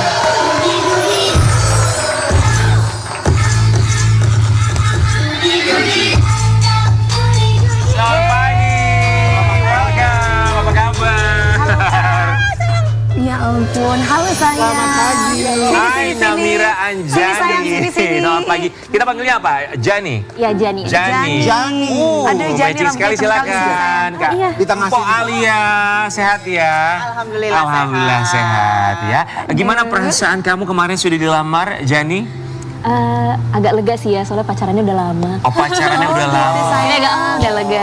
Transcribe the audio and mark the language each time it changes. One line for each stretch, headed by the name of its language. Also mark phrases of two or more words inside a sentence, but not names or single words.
Indonesian: Selamat pagi. Welcome, apa kabar? Ya ampun, halo sayang. Selamat pagi. Hai Namira Anjani. Sini. Selamat pagi. Kita panggilnya apa? Jani. Ya Jani. Jani. Jani. Aduh, Jani Magic sekali, rambutnya tebal silakan Kak. Iya. Di tengah Mpok sini. Alia, sehat ya? Alhamdulillah sehat ya. Gimana perasaan kamu kemarin sudah dilamar, Jani? Agak lega sih ya, soalnya pacarannya udah lama. Oh, pacarannya udah lama. Ini agak udah lega.